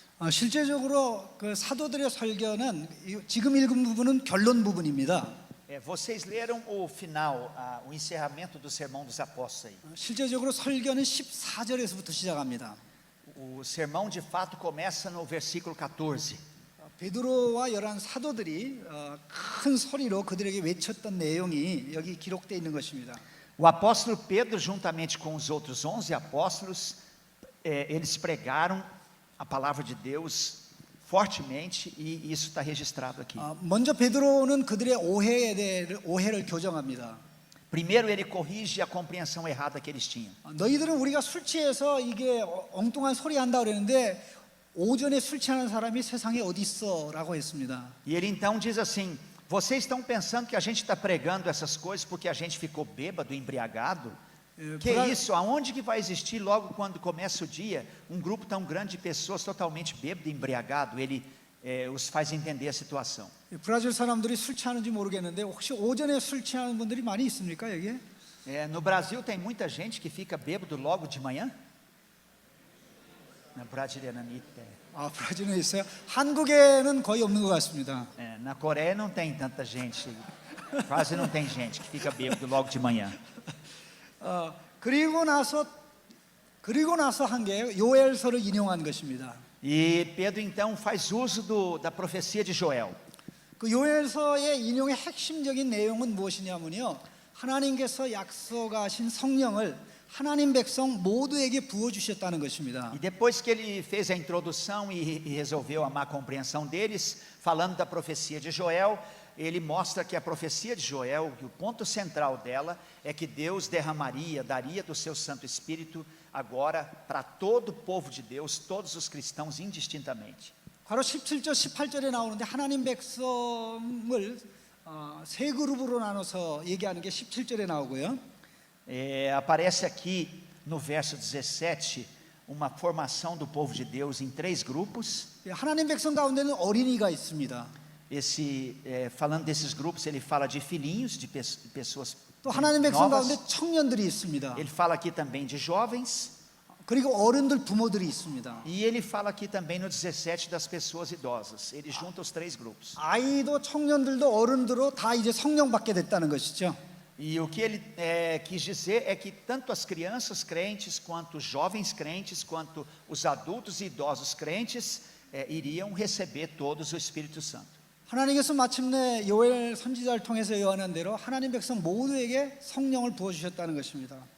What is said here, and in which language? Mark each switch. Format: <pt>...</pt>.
<ko>실제적으로 그 사도들의 설교는 지금 읽은 부분은 결론 부분입니다.</ko> <pt>Vocês leram o final, o encerramento do sermão dos apóstolos aí.</pt> <ko>실제적으로 설교는 14절에서부터 시작합니다.</ko> <pt>O sermão de fato começa no versículo 14.</pt> <ko>베드로와 열한 사도들이 큰 소리로 그들에게 외쳤던 내용이 여기 기록되어 있는 것입니다.</ko> <pt>O apóstolo Pedro, juntamente com os outros 11 apóstolos, eles pregaram a palavra de Deus fortemente e isso está registrado aqui.</pt> <ko>먼저 베드로는 그들의 오해를 교정합니다.</ko> <pt>Primeiro ele corrige a compreensão errada que eles tinham.</pt> <ko>너희들은 우리가 술 취해서 이게 엉뚱한 소리 한다 그랬는데 오전에 술 취하는 사람이 세상에 어디 있어라고 했습니다.</ko> <pt>E ele então diz assim: vocês estão pensando que a gente está pregando essas coisas porque a gente ficou bêbado, embriagado? Que isso? Aonde que vai existir logo quando começa o dia grupo tão grande de pessoas totalmente bêbado, embriagado? Ele os faz entender a situação.</pt> <ko>브라질 사람들이 술 취하는지 모르겠는데 혹시 오전에 술 취하는 분들이 많이 있습니까 여기에?</ko> <pt>No Brasil tem muita gente que fica bêbado logo de manhã? Na brasileira</pt> <ko>브라질에 있어요. 한국에는 거의 없는 것 같습니다.</ko> <pt>Na Coreia não tem tanta gente, quase não tem gente que fica bêbado logo de manhã.</pt> <ko>그리고 나서 한 게 요엘서를 인용한 것입니다.</ko> <pt>E Pedro então faz uso da profecia de Joel.</pt> <ko>그 요엘서의 인용의 핵심적인 내용은 무엇이냐면요. 하나님께서 약속하신 성령을 하나님 백성 모두에게 부어 주셨다는 것입니다.</ko> <pt>E depois que ele fez a introdução e resolveu a má compreensão deles, falando da profecia de Joel, ele mostra que a profecia de Joel, que o ponto central dela é que Deus daria do seu Santo Espírito agora para todo o povo de Deus, todos os cristãos indistintamente.</pt> <ko>바로 17절, 18절에 나오는데 하나님 백성을 세 그룹으로 나눠서 얘기하는 게 17절에 나오고요.</ko> <pt>Aparece aqui no verso 17 uma formação do povo de Deus em 3 grupos.</pt> <ko>하나님 백성 가운데는 어린이가 있습니다.</ko> <pt>Falando desses grupos, ele fala de filhinhos, de pessoas</pt> <ko>또 하나님 백성 가운데</ko> <pt>novas.</pt> <ko>청년들이 있습니다.</ko> <pt>Ele fala aqui também de jovens.</pt> <ko>그리고 어른들 부모들이 있습니다.</ko> <pt>E ele fala aqui também no 17 das pessoas idosas. Ele junta os 3 grupos.</pt> <ko>아이도 청년들도 어른들도 다 이제 성령 받게 됐다는 것이죠.</ko> <pt>E o que ele quis dizer é que tanto as crianças crentes, quanto os jovens crentes, quanto os adultos e idosos crentes iriam receber todos o Espírito Santo.</pt> <ko>하나님께서 마침내 요엘 선지자를 통해서 예언한 대로 하나님 백성 모두에게 성령을 부어 주셨다는 것입니다.</ko>